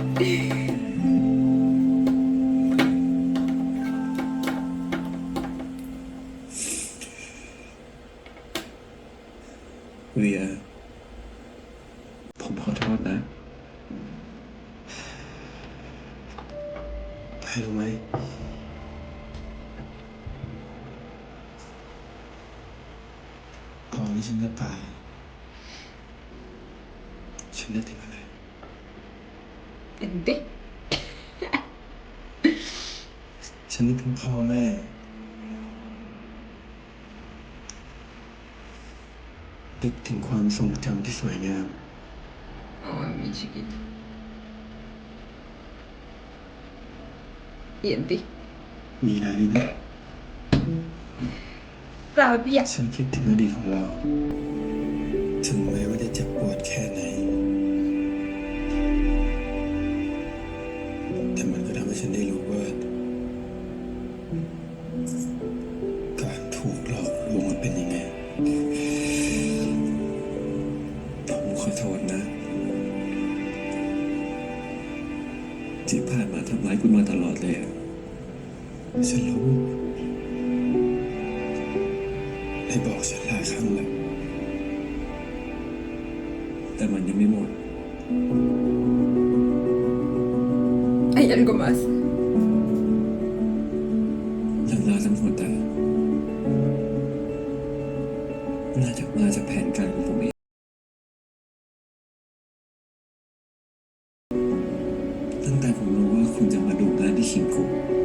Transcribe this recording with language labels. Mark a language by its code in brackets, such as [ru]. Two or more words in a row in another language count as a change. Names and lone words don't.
[th] Ria ผมขอโทษนะให้รู้ไหมก่อนที่ฉันจะตายฉันนึกถึงอะไร [es] Vente. [th] ฉันนึกถึงพ่อแม่นึกถึงความทรงจำที่สวยงาม [es] Ay, mi chiquito. ¿Y en ti? [th] มีอะไรนะ [es] rabia. [th] ฉันคิดถึงอดีตของเรา ถึงแม้ว่าจะเจ็บปวดแค่ไหน แต่มันก็ทำให้ฉันได้รู้ว่า การถูกหลอกลวงมันเป็นยังไง ผมขอโทษนะ ที่ผ่านมาทำร้ายคุณมาตลอดเลยอะฉันรู้ได้บอกฉันหลายครั้งแล้ว แต่มันยังไม่หมด [es] Hay algo más. [th] เรื่องราวทั้งหมดอะน่าจะมาจากแผนการของผมเอง ตั้งแต่ผมรู้ว่าคุณจะมาดูงานที่คิมคุ